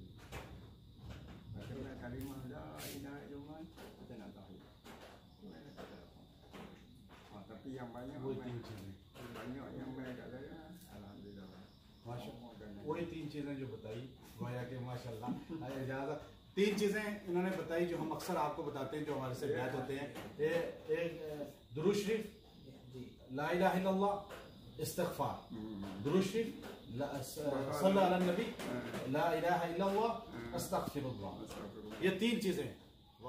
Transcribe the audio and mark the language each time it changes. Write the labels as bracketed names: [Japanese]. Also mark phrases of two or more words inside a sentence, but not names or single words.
[Malay] Bagaimana kalimah [Arabic] لا إله إلا الله [Malay] kita nak tahu. Tapi yang banyak yang banyak kat saya alhamdulillah. [Urdu] وہی تین چیزیں جو بتائی، گویا کہ ماشاءاللہ اجازت، تین چیزیں انہوں نے بتائی جو ہم اکثر آپ کو بتاتے ہیں، جو ہمارے سے بیعت ہوتے ہیں۔ ایک درود شریف، [Arabic] لا الہ الا اللہ، [Urdu] استغفار، درود شریف، [Arabic] صلی علی النبی، لا الہ الا اللہ، استغفر اللہ، [Urdu] یہ تین چیزیں۔